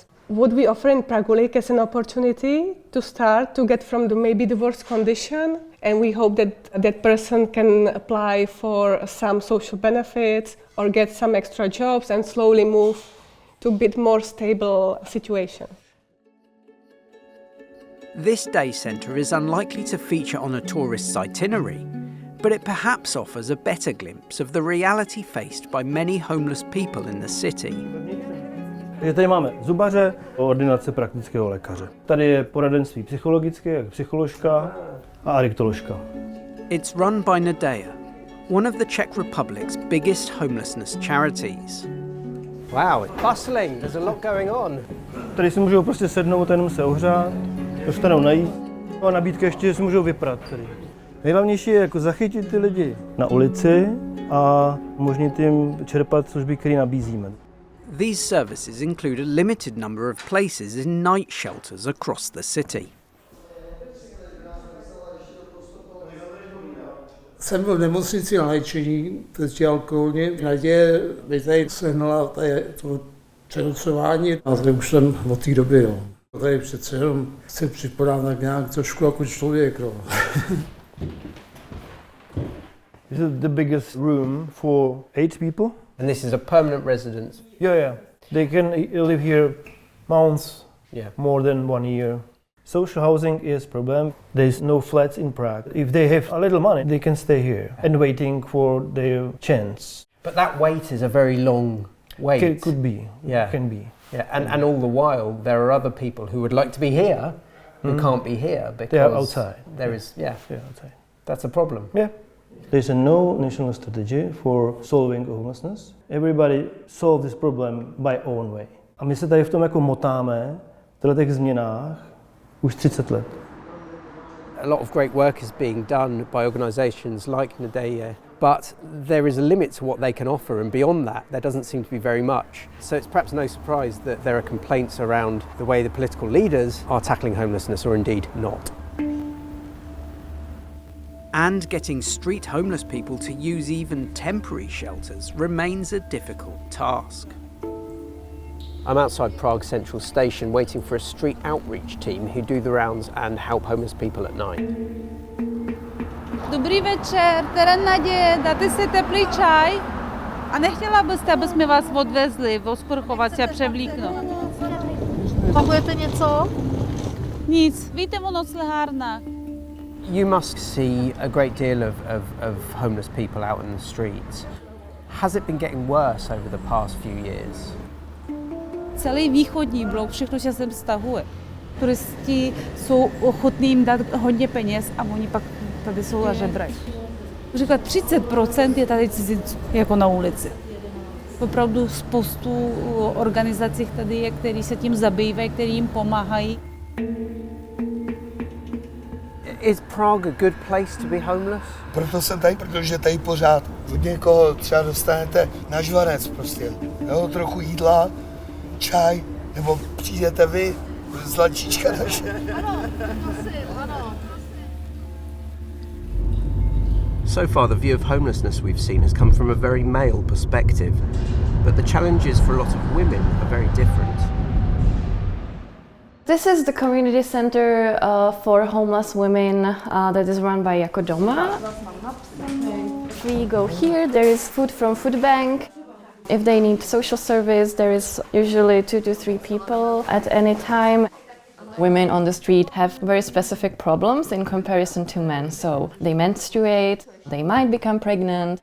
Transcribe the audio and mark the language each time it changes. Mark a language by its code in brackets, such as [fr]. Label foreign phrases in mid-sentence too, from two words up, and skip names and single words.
[en] What we offer in Prague is an opportunity to start to get from maybe the worst condition, and we hope that that person can apply for some social benefits or get some extra jobs and slowly move to a bit more stable situation. This day centre is unlikely to feature on a tourist's itinerary, but it perhaps offers a better glimpse of the reality faced by many homeless people in the city. [cs] Tady máme zubaře, ordinace praktického lékaře. Tady je poradenství psychologické, jak psycholožka a adiktoložka. [en] It's run by Nadjêje, one of the Czech Republic's biggest homelessness charities. Wow, it's bustling, there's a lot going on. [cs] Tady si můžou prostě sednout, jenom se ohřát, dostanou najíst a nabídka ještě, že si můžou vyprat tady. Nejhlavnější je jako zachytit ty lidi na ulici a umožnit jim čerpat služby, které nabízíme. [en] These services include a limited number of places in night shelters across the city. [cs] Jsem byl v nemocnici na léčení, testě alkoholně. Nadjêje mi tady sehnala to přenocování a tady už jsem od té doby. Jo. Tady přece jenom chci připadat tak nějak trošku jako člověk. Jo. [en] This is the biggest room for 8 people. And this is a permanent residence? Yeah. They can live here months, Yeah. more than 1 year. Social housing is a problem. There's no flats in Prague. If they have a little money, they can stay here and waiting for their chance. But that wait is a very long wait. Could be. Yeah. Can be. Yeah. And all the while, there are other people who would like to be here who can't be here because they are outside. There is, Yeah, outside. That's a problem. Yeah. There's no national strategy for solving homelessness. Everybody solve this problem by own way. [cs] A my se tady v tom jako motáme, v těch změnách, už 30 let. [en] A lot of great work is being done by organisations like Nadjêje, but there is a limit to what they can offer, and beyond that there doesn't seem to be very much. So it's perhaps no surprise that there are complaints around the way the political leaders are tackling homelessness, or indeed not. And getting street homeless people to use even temporary shelters remains a difficult task. I'm outside Prague Central Station waiting for a street outreach team who do the rounds and help homeless people at night. [cs] Dobrý večer, tady Nadjêje, dáte si teplý čaj? A nechtěla byste, aby jsme vás odvezli, osprchovat se a převlíknout? Pamujete něco? Nic, víte o noclehárnách. [en] You must see a great deal of homeless people out in the streets. Has it been getting worse over the past few years? [cs] Celý východní blok, všechno se sem stahuje. Turisti jsou ochotní jim dát hodně peněz a oni pak tady jsou a žebrají. Říkat 30% je tady cizinců, jako na ulici. Opravdu spoustu organizací tady je, které se tím zabývají, které jim pomáhají. [en] Is Prague a good place to be homeless? [cs] Proto jsem tady, protože tady pořád od někoho třeba dostanete na žvanec prostě. Jo, trochu jídla, čaj, nebo přijdete vy, zlačička naše. Ano. [en] So far, the view of homelessness we've seen has come from a very male perspective, but the challenges for a lot of women are very different. This is the community center for homeless women that is run by Jako doma. If we go here, there is food from food bank. If they need social service, there is usually 2 to 3 people at any time. Women on the street have very specific problems in comparison to men. So they menstruate, they might become pregnant.